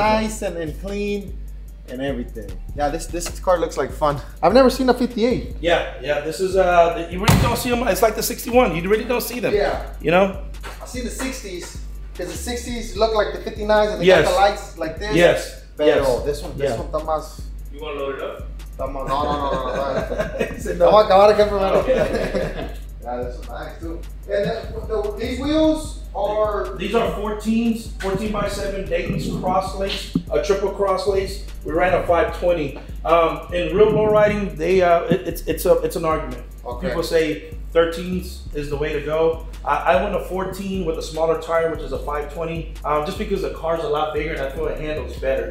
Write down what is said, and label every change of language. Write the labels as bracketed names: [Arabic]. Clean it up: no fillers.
[English] nice and clean and everything. Yeah, this car looks like fun. I've never seen a 58. Yeah. This is you really don't see them. It's like the 61. You really don't see them. Yeah. You know. I've seen the 60s because the 60s look like the 59s and they got the lights like this. Yes. [Spanish] Pero [English] this one [Spanish] está más. [English] You want to load it up? No. [Spanish] Vamos a acabar aquí primero. [English] Yeah, this is nice too. And these wheels are... These are 14s, 14x7 Dayton's cross lace, a triple cross lace. We ran a 520. In real low riding, they it's an argument. Okay. People say 13s is the way to go. I went a 14 with a smaller tire, which is a 520, just because the car's a lot bigger and I feel it handles better.